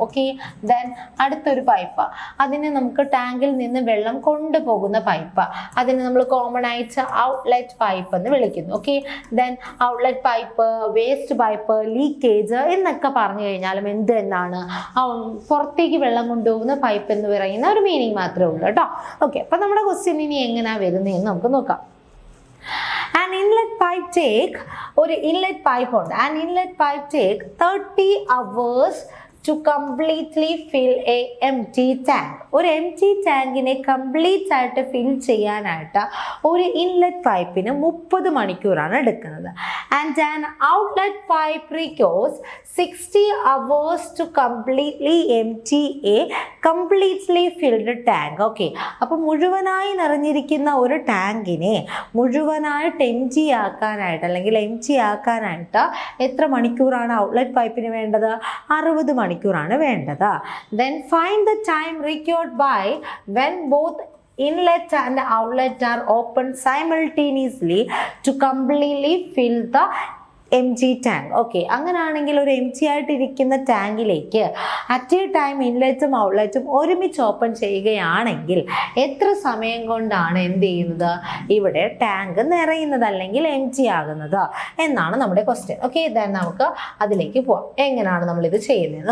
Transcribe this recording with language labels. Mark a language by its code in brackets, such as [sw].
[ml] Okay, then അടുത്തൊരു pipe, അതിനെ നമുക്ക് ടാങ്കിൽ നിന്ന് വെള്ളം കൊണ്ടുപോകുന്ന പൈപ്പ്, അതിനെ നമ്മൾ കോമൺ ആയിട്ട് ഔട്ട്ലെറ്റ് പൈപ്പ് എന്ന് വിളിക്കുന്നു. Okay, then outlet pipe, waste pipe, leakage എന്നൊക്കെ പറഞ്ഞു കഴിഞ്ഞാലും എന്ത് എന്നാണ്, പുറത്തേക്ക് വെള്ളം കൊണ്ടുപോകുന്ന പൈപ്പ് എന്ന് പറയുന്ന ഒരു മീനിങ് മാത്രമേ ഉള്ളൂ കേട്ടോ. ഓക്കെ, അപ്പം നമ്മുടെ ക്വസ്റ്റ്യൻ ഇനി എങ്ങനെയാണ് വരുന്നതെന്ന് നമുക്ക് നോക്കാം. [en] An inlet pipe take, ഒരു inlet pipe ഉണ്ട്. An inlet pipe take 30 hours to completely fill a empty tank. [ml] ഒരു empty ടാങ്കിനെ കംപ്ലീറ്റ് ആയിട്ട് ഫിൽ ചെയ്യാനായിട്ട് ഒരു ഇൻലെറ്റ് പൈപ്പിന് 30 മണിക്കൂറാണ് എടുക്കുന്നത്. [en] And an outlet pipe requires 60 hours to completely empty a completely filled tank. [ml] Okay, അപ്പോൾ മുഴുവനായി നിറഞ്ഞിരിക്കുന്ന ഒരു ടാങ്കിനെ മുഴുവനായിട്ട് എംറ്റി ആക്കാനായിട്ട് അല്ലെങ്കിൽ എംറ്റി ആക്കാനായിട്ട് എത്ര മണിക്കൂറാണ് ഔട്ട്ലെറ്റ് പൈപ്പിന് വേണ്ടത്? 60 മണിക്കൂറാണ് വേണ്ടത്. [en] Then find the time required by when both inlet and outlet are open simultaneously to completely fill the empty tank. [ml] Okay, അങ്ങനെയാണെങ്കിൽ ഒരു എംറ്റി ആയിട്ടിരിക്കുന്ന ടാങ്കിലേക്ക് അറ്റ് എ ടൈം ഇൻലെറ്റും ഔട്ട്ലെറ്റും ഒരുമിച്ച് ഓപ്പൺ ചെയ്യുകയാണെങ്കിൽ എത്ര സമയം കൊണ്ടാണ് എന്ത് ചെയ്യുന്നത്, ഇവിടെ ടാങ്ക് നിറയുന്നത് അല്ലെങ്കിൽ എംറ്റി ആകുന്നത് എന്നാണ് നമ്മുടെ ക്വസ്റ്റ്യൻ. ഓക്കെ, ദെൻ നമുക്ക് അതിലേക്ക് പോവാം, എങ്ങനെയാണ് നമ്മളിത് ചെയ്യുന്നത്.